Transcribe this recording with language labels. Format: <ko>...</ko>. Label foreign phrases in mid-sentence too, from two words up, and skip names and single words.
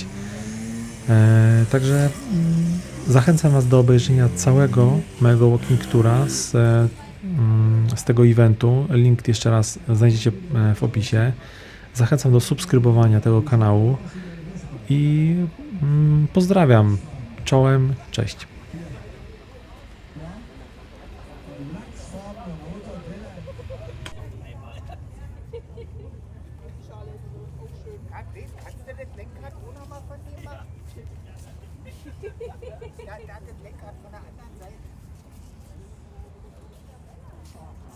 <pl>Także zachęcam Was do obejrzenia całego mojego</pl> <en>walking toura</en> <pl>z tego eventu. Link jeszcze raz znajdziecie w opisie. Zachęcam do subskrybowania tego kanału i pozdrawiam. Czołem, cześć.</pl> <de>Kannst du das Lenkrad auch noch mal von dir machen? Ja, der hat das Lenkrad von der anderen Seite.</de>